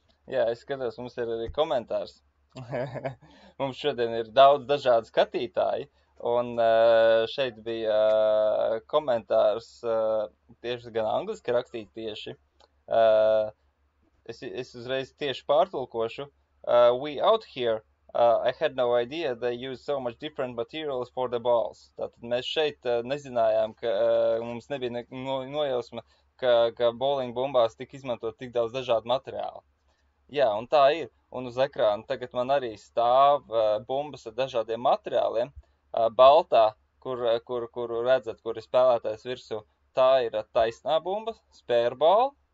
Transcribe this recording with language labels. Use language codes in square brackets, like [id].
[lv] Jā, es skatos, mums ir arī komentārs. Mums šodien ir daudz dažādu skatītāji, un šeit bija komentārs tieši gan angliski rakstīt tieši. Es uzreiz tieši pārtulkošu. [en] We out here, I had no idea they use so much different materials for the balls. [lv] Tātad mēs šeit nezinājām, ka mums nebija nojausma, ka bowling bumbās tika izmantot tik daudz dažādu materiālu. Jā, un tā ir. Un uz ekrāna tagad man arī stāv bumbas ar dažādiem materiāliem. Baltā, kur redzat, kur ir spēlētājs virsū, tā ir taisnā bumba, spērball.